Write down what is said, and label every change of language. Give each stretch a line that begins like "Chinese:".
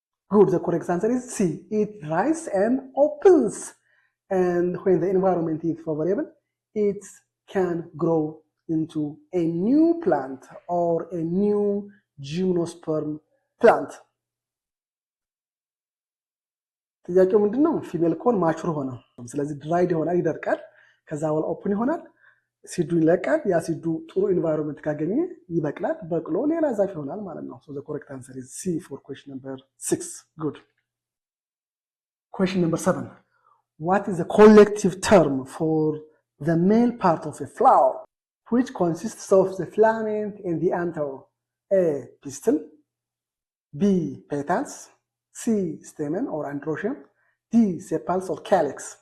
English: Good, the correct answer is C. It dries and opens. And when the environment is favorable, it can grow into a new plant or a new gymnosperm plant.
Amharic: ጥያቄው ምንድነው? ፊሜል ኮን ማቹር ሆነ፣ ስለዚህ ድራይድ ይሆናል፣ ይደርቃል፣ ከዛ በኋላ ኦፕን ይሆናል፣ ሲዱ ይለቃል። ያ ሲዱ ጥሩ ኢንቫይሮንመንት ካገኘ ይበቅላል፣ በቅሎ ሌላ ዛፍ ይሆናል ማለት ነው።
English: So the correct answer is C for question number 6. Good. Question number 7. What is the collective term for the male part of a flower which consists of the filament and the anther? A, pistil, B, petals, C, stamen or androecium, D, sepals or calyx.